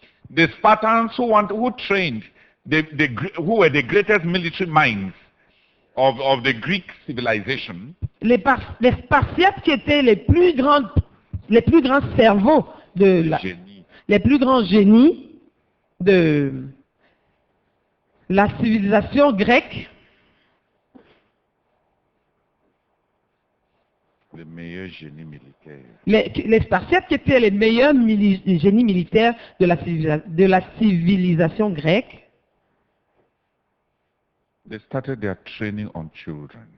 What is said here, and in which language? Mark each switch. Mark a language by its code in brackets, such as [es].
[en] The Spartans who trained, who were the greatest military minds of the Greek civilization, [fr] Les Spartiates qui étaient les plus grands cerveaux les plus grands génies de la civilisation grecque, les meilleurs génies militaires. les Spartiates qui étaient les meilleurs génies militaires de la civilisation grecque, [en] They started their training on children.